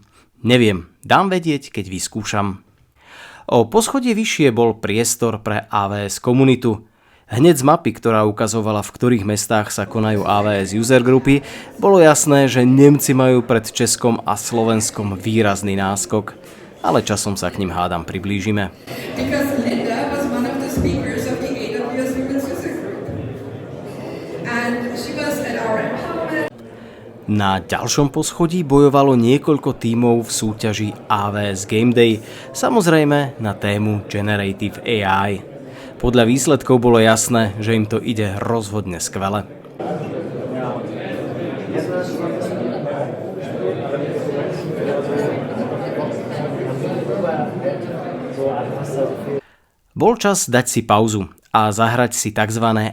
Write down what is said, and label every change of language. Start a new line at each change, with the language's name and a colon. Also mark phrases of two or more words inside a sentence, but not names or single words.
Slovak: Neviem, dám vedieť, keď vyskúšam. O poschodie vyššie bol priestor pre AWS komunitu. Hneď z mapy, ktorá ukazovala, v ktorých mestách sa konajú AWS user grupy, bolo jasné, že Nemci majú pred Českom a Slovenskom výrazný náskok. Ale časom sa k ním hádam priblížime.
English: Because Linda was one of the speakers of the AWS Women's User Group. And she was at our empowerment.
Slovak: Na ďalšom poschodí bojovalo niekoľko tímov v súťaži AWS Game Day, samozrejme na tému
English: Generative AI.
Slovak: Podľa výsledkov bolo jasné, že im to ide rozhodne skvele. Bol čas dať si pauzu a zahrať si tzv.